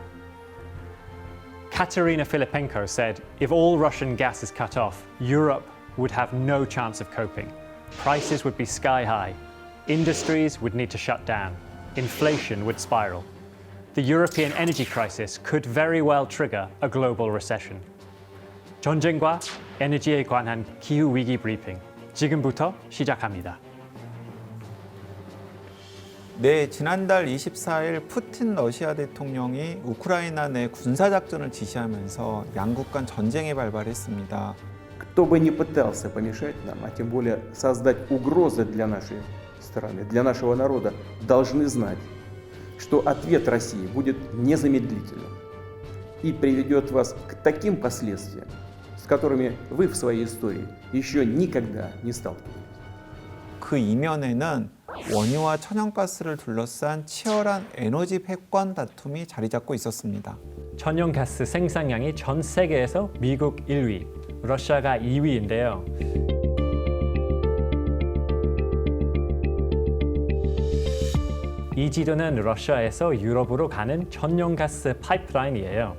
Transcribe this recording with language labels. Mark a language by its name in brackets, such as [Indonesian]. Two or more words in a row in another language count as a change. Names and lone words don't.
[English] Katerina Filipenko said if all Russian gas is cut off, Europe would have no chance of coping. Prices would be sky high, industries would need to shut down, inflation would spiral. The European energy crisis could very well trigger a global recession. [Korean] 전쟁과 에너지에 관한 기후 위기 브리핑, 지금부터 시작합니다. 네, 지난달 24일 푸틴 러시아 대통령이 우크라이나 내 군사작전을 지시하면서 양국 간 전쟁에 발발했습니다. [Russian] Кто бы ни пытался помешать нам, а тем более создать угрозы для нашей страны, для нашего народа, должны знать, что ответ России будет незамедлительным и приведет вас к таким последствиям, с которыми вы в своей истории еще никогда не сталкивались. [Korean] 그 이면에는 원유와 천연가스를 둘러싼 치열한 에너지 패권 다툼이 자리 잡고 있었습니다. 천연가스 생산량이 전 세계에서 미국 1위, 러시아가 2위인데요. 이 지도는 러시아에서 유럽으로 가는 천연가스 파이프라인이에요.